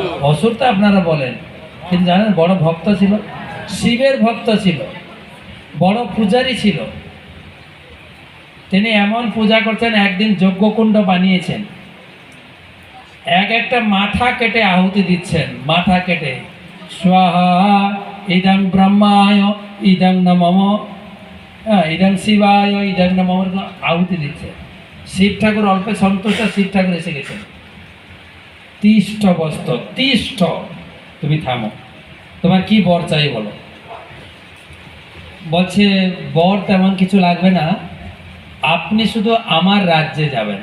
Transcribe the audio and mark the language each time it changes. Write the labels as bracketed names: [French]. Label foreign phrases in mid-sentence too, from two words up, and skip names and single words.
[Bangla] অসুর তো আপনারা বলেন, কিন্তু জানেন বড় ভক্ত ছিল, শিবের ভক্ত ছিল, বড় পূজারী ছিল। তিনি এমন পূজা করছেন, একদিন যজ্ঞকুণ্ড বানিয়েছেন, এক একটা মাথা কেটে আহুতি দিচ্ছেন, মাথা কেটে [Sanskrit] স্বাহা ইদং ব্রহ্মায় ইদং নমঃ ইদং শিবায় ইদং নমঃ [Bangla] আহুতি দিচ্ছে। শিব ঠাকুর অল্পে সন্তুষ্ট, শিব ঠাকুর এসে গেছেন, [Sanskrit] তিষ্ঠ বস্ত্র, তিষ্ঠ, [Bangla] তুমি থামো, তোমার কি বর চাই বলো। বলছে বর তেমন কিছু লাগবে না, আপনি শুধু আমার রাজ্যে যাবেন।